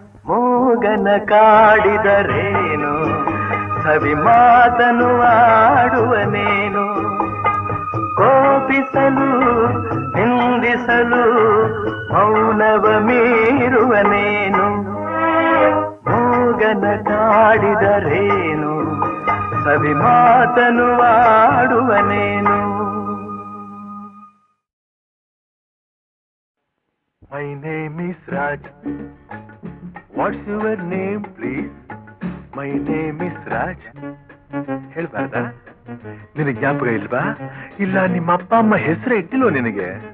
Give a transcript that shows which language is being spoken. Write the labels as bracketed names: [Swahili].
[Kannada] ಮೂಗನ ಕಾಡಿದರೇನು Savi ಮಾತನು ಆಡುವನೇನು ಕೋಪಿಸಲು ನಿಂದಿಸಲು ಮೌನವ ಮೀರುವನೇನು ಮೂಗನ ಕಾಡಿದರೇನು Savi ಮಾತನು ಆಡುವನೇನು [English] My name is Raj. What's your name, please? My name is Raj. [Kannada] ಹೇಳ್ಬಾರ್ದಾ? ನಿನಗೆ ಜ್ಞಾಪಕ ಇಲ್ವಾ? ಇಲ್ಲ ನಿಮ್ಮ ಅಪ್ಪ ಅಮ್ಮ ಹೆಸರೇ ಇಟ್ಟಿಲ್ವ ನಿನಗೆ?